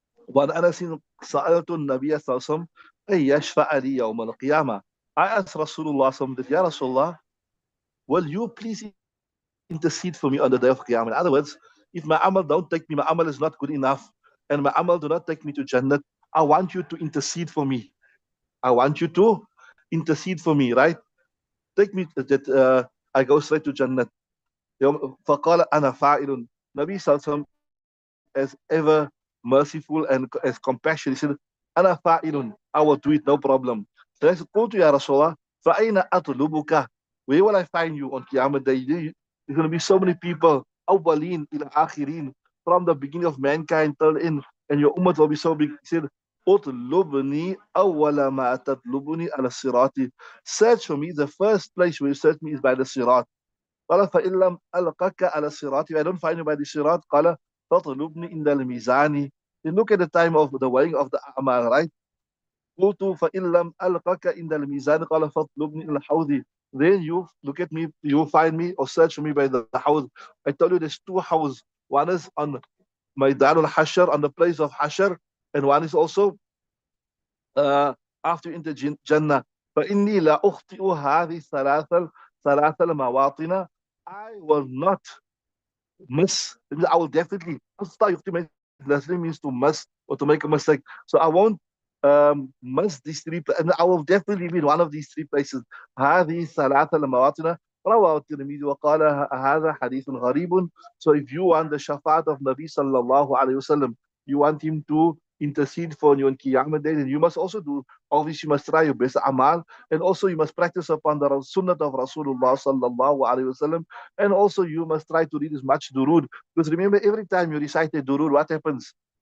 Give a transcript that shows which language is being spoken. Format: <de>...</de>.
<ar>وعن أنس سألت النبي صلى الله عليه وسلم أن يشفع لي يوم القيامة.</ar> <en>I asked Rasulullah</en> <ar>صلى الله عليه وسلم,</ar> <en>Ya Rasulullah, will you please intercede for me on the day of Qiyamah? In other words, if my amal don't take me, my amal is not good enough, and my amal do not take me to Jannah, I want you to intercede for me. I want you to intercede for me, right? Take me that I go straight to Jannah.</en> <ar>فقال أنا فاعل.</ar> <en>Nabi Sallallahu as ever merciful and as compassionate. He said,</en> <ar>Ana fa'ilun,</ar> <en>I will do it, no problem. So I said,</en> <ar>Qultu ya Rasulullah, fa'ayna atlubuka.</ar> <en>Where will I find you on Qiyamah Day? There's going to be so many people,</en> <ar>awwaleen ila akhirin,</ar> <en>from the beginning of mankind till in, and your ummah will be so big. He said,</en> <ar>Utlubni awwala ma tatlubuni ala sirati.</ar> <en>Search for me, the first place where you search me is by the sirat.</en> <ar>قال فإن لم ألقك على الصراط,</ar> <en>if I don't find you by the sirat,</en> <ar>قال فاطلبني عند الميزان.</ar> <en>You look at the time of the weighing of the أعمال, right?</en> <ar>قلت فإن لم ألقك عند الميزان قال فاطلبني إلى الحوض.</ar> <en>Then you look at me, you find me or search for me by the house. I told you there's two houses. One is on Maidan al-Hashar, on the place of Hashar, and one is also uh, after in the Jannah.</en> <ar>فإني لا أخطئ هذه ثلاث المواطن.</ar> <en>I will not miss. I will definitely. Lastly means to miss or to make a mistake. So I won't miss these three. And I will definitely be in one of these three places.</en> <ar>هذه ثلاثة المواطن رواه الترمذي وقال هذا حديث غريب.</ar> <en>So if you want the shafaat of Nabi sallallahu alaihi wasallam, you want him to intercede for you on Qiyamah Day, then you must also do, obviously you must try your best amal, and also you must practice upon the sunnah of Rasulullah sallallahu alaihi wasallam, and also you must try to read as much durud, because remember, every time you recite a durud, what happens?</en>